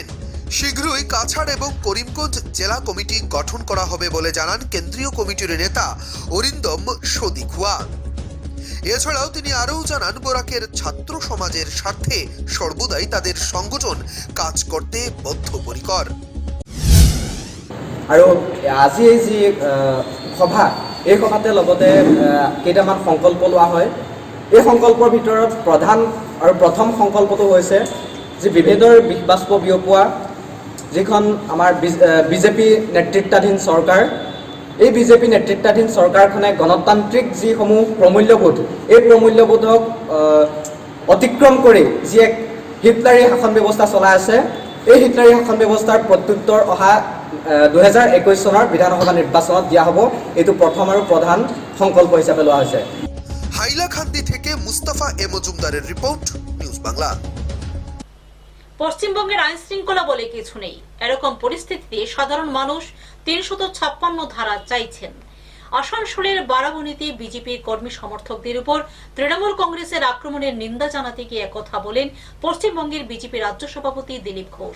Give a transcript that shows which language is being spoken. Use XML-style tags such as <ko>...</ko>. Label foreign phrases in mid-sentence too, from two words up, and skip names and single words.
<bn>শীঘ্রই কাছাড় এবং করিমগঞ্জ জেলা কমিটি গঠন করা হবে বলে জানান কেন্দ্রীয় কমিটির নেতা অরিন্দম সদিখুয়া। এছাড়াও তিনি আরও জানান বরাকের ছাত্র সমাজের স্বার্থে সর্বদাই তাদের সংগঠন কাজ করতে বদ্ধপরিকর।</bn> <as>আৰু আজি এই যি সভা, এই সভাতে লগতে কেইটামান সংকল্প লোৱা হয়। এই সংকল্পৰ ভিতৰত প্ৰধান আৰু প্ৰথম সংকল্পটো হৈছে যে বিভেদৰ বিষবাষ্প বিয়পোৱা যিখন আমাৰ বিজেপি নেতৃত্বাধীন চৰকাৰ, এই বিজেপি নেতৃত্বাধীন চৰকাৰখনে গণতান্ত্ৰিক যিসমূহ প্ৰমূল্যবোধ, এই প্ৰমূল্যবোধক অতিক্ৰম কৰি যি এক হিটলাৰী শাসন ব্যৱস্থা চলাই আছে, এই হিটলাৰী শাসন ব্যৱস্থাৰ প্ৰত্যুত্তৰ অহা 2021 চনৰ বিধানসভা নিৰ্বাচনত দিয়া হ'ব। এইটো প্রথম আৰু প্রধান সংকল্প হিসাবে লোৱা হৈছে।</as> <bn>হাইলাকান্দি থেকে মুস্তাফা এ মজুমদারের রিপোর্ট, নিউজ বাংলা। পশ্চিমবঙ্গের আইন শৃঙ্খলা বলে কিছু নেই, এরকম পরিস্থিতিতে সাধারণ মানুষ 356 ধারা চাইছেন। আসানসোলের বারাবণীতে বিজেপির কর্মী সমর্থকদের উপর তৃণমূল কংগ্রেসের আক্রমণের নিন্দা জানাতে গিয়ে একথা বলেন পশ্চিমবঙ্গের বিজেপি রাজ্য সভাপতি দিলীপ ঘোষ।</bn>